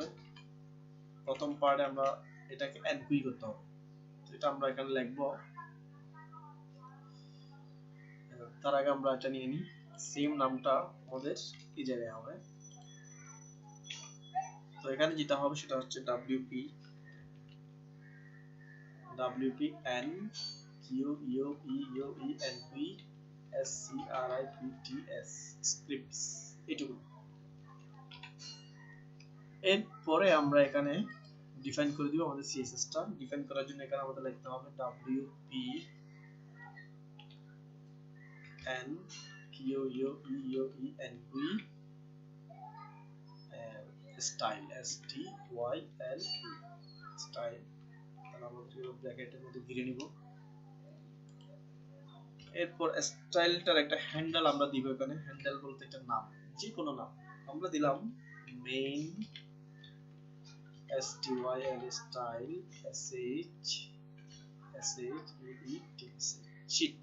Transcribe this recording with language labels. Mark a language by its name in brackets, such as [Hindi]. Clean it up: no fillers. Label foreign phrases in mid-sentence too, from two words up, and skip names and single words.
[Bangla] প্রথম পার্টে আমরা এটাকে এনকুই করতে হবে, তো এটা আমরা এখানে লিখবো। তার আগে আমরা এটা নিয়ে নিই, সেম নামটা আমাদের এই জায়গায় হবে। তো এখানে যেটা হবে সেটা হচ্ছে [English] wp n q u e u e n p s c r i p t s scripts, [Bangla] এটুকু। এরপরে আমরা এখানে ডিফাইন করে দিব আমাদের css টা। ডিফাইন করার জন্য এখানে আমাদের লিখতে হবে [English] wp n q u e u e n p style s t y l e style। [Bangla] তাহলে আমরা ব্র্যাকেটের মধ্যে ঘিরে নিব। এরপর স্টাইলটার একটা হ্যান্ডেল আমরা দিব এখানে। হ্যান্ডেল বলতে একটা নাম, যে কোনো নাম আমরা দিলাম [English] main STYL style sheet.